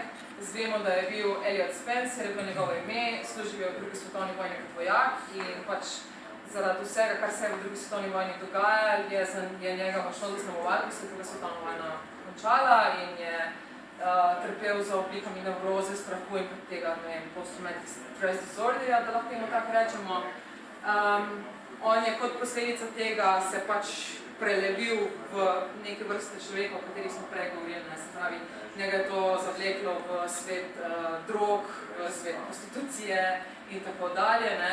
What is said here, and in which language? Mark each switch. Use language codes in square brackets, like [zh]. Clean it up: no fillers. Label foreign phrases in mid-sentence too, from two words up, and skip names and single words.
[sl] Zvemo, da je bil Elliot Spencer, je bilo njegovo ime, služil je v drugi svetovni vojni kot vojak in pač zaradi vsega, kar se je v drugi svetovni vojni dogajalo, je njega močno zaznamovalo, ko se je druga svetovna vojna končala in je trpel za oblikami nevroze, strahu in tega, ne vem, [en] post-traumatic stress disorderja, [sl] da lahko temu tako rečemo. On je kot posledica tega se pač prelevil v neke vrste človeka, o katerih smo prej govorili, ne, se pravi, njega je to zavleklo v svet drog, v svet prostitucije in tako dalje, ne.